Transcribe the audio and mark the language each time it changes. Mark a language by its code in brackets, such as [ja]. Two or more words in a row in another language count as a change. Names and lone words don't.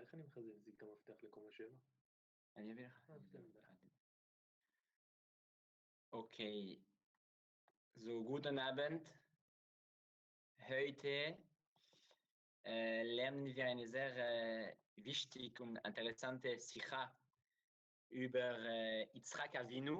[he] אני מחזק, זה גם מפתח לקומה 7. אני אביא לך. [de] Okay, so guten Abend. Heute lernen wir eine sehr wichtige und interessante Sicha über Izchak Avinu.